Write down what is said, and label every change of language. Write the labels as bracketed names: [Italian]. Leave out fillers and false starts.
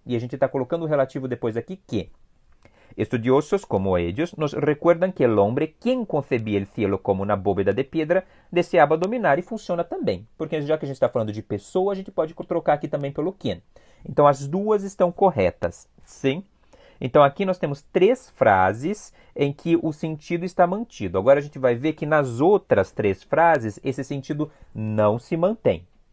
[Portuguese] E a gente está colocando o relativo depois aqui que. [Spanish] Estudiosos como ellos nos recuerdan que el hombre, quien concebía el cielo como una bóveda de piedra, deseaba dominar, [Portuguese] e funciona também. Porque já que a gente está falando de pessoa, a gente pode trocar aqui também pelo quien. Então as duas estão corretas, sim? Então aqui nós temos 3 frases em que o sentido está mantido. Agora a gente vai ver que nas outras 3 frases esse sentido não se mantém.